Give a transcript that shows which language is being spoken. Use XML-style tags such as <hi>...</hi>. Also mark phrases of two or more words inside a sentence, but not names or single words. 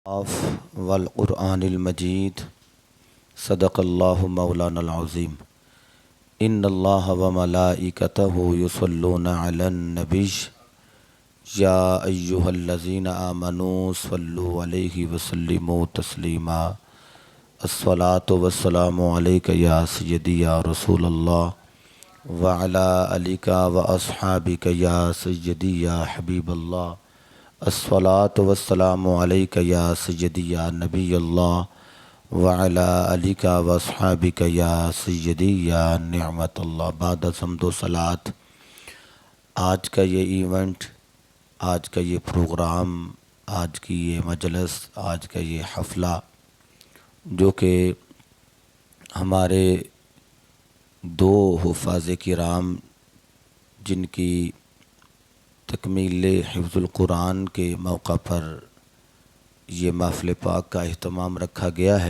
<ar>آف والمجيد صدق الله مولانا العظيم. إن الله وملائكته يصلون على النبي يا أيها الذين آمنوا صلوا عليه وسلموا تسليما. الصلاة والسلام عليك يا سيدي يا رسول الله وعلى آلك وأصحابك يا سيدي يا حبيب الله. الصلاة والسلام عليك يا سيدي يا نبي الله وعلى آلك وأصحابك يا سيدي يا نعمة الله.</ar> <hi>बाद हम्दो सलात, आज का ये इवेंट, आज का ये प्रोग्राम, आज की ये मजलिस, आज का ये हफ़ला जो कि हमारे दो हुफ़ाज़ किराम जिनकी तकमील हिफ्ज़ुल कुरान के मौका पर ये महफ़िल पाक का अहतमाम रखा गया है।</hi>